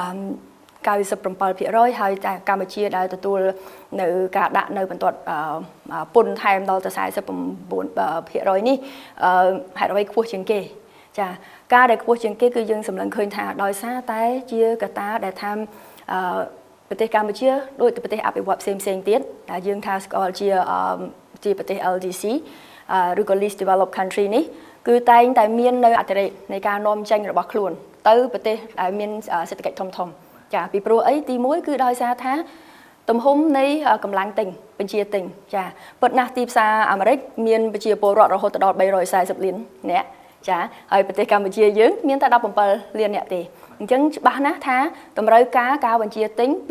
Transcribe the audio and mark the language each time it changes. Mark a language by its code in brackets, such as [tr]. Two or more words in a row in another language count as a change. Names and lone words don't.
[km] 97% ហើយតែកម្ពុជាដែលទទួលនៅការដាក់នៅបន្ទាត់ពន្ធថែមដល់ទៅ49%នេះហេតុអ្វីខ្ពស់ជាងគេចាការដែលខ្ពស់ជាងគេគឺយើងសម្លឹងឃើញថាដោយសារតែជាកត្តាដែលថាប្រទេសកម្ពុជាដូចប្រទេសអភិវឌ្ឍផ្សេងទៀតដែលយើងថាស្គាល់ជាប្រទេស LDC ឬក៏ [en] least developed country [km] នេះគឺតែងតែមាននៅអតិរេកនៃការនាំចេញរបស់ខ្លួនទៅប្រ ទេសដែលមានសេដ្ឋកិច្ចធំចាពីព្រោះអីទី1គឺដោយសារថាទំហំនៃកម្លាំងទិញបញ្ជាទិញចាពិតណាស់ទីផ្សារអាមេរិកមានប្រជាពលរដ្ឋរហូតដល់340លាននាក់ចាហើយប្រទេសកម្ពុជាយើងមានតែ17លាននាក់ទេអញ្ចឹងច្បាស់ណាស់ថាតម្រូវការបញ្ជាទិញពី